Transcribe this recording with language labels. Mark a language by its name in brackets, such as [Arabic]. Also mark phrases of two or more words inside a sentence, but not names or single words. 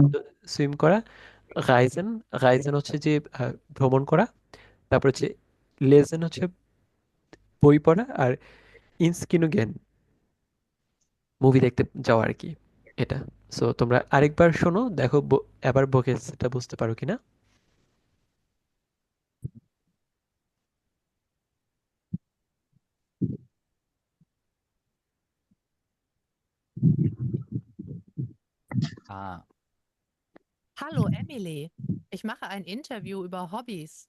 [Bangla] সুইম করা। রাইজেন, রাইজেন হচ্ছে যে ভ্রমণ করা। তারপর হচ্ছে লেজেন হচ্ছে বই পড়া। আর ইন্সকিনুগেন মুভি দেখতে যাওয়া আর কি, এটা। সো তোমরা আরেকবার শোনো, দেখো এবার ভোকেসটা বুঝতে পারো কিনা। [German] A. Hallo Emily, ich mache ein Interview über Hobbys.